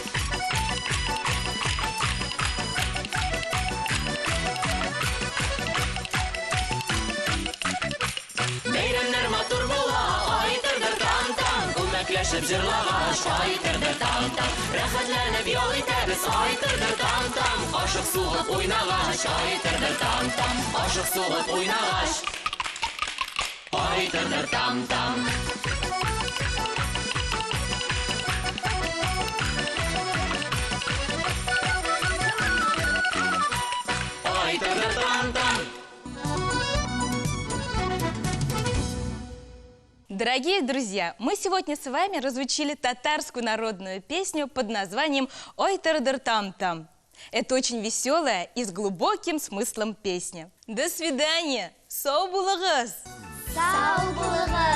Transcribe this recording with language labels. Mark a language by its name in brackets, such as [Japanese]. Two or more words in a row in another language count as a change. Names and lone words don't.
[Tatar] Бәйрәмнәр матур була, айтырдыр там-там. Күмәкләшеп җырлагач, айтырдыр там-там. Рәхәтләнеп ял итәбез, айтырдыр там-там. Кашык сугып уйнагач, айтырдыр там-там. Кашык сугып уйнагач, айтырдыр там-там. Айтырдыр там-там. [Russian] Дорогие друзья, мы сегодня с вами разучили татарскую народную песню под названием «Ойтырдыр там-там». Это очень веселая и с глубоким смыслом песня. До свидания! [Tatar] Сау булыгыз! Сау булыгыз!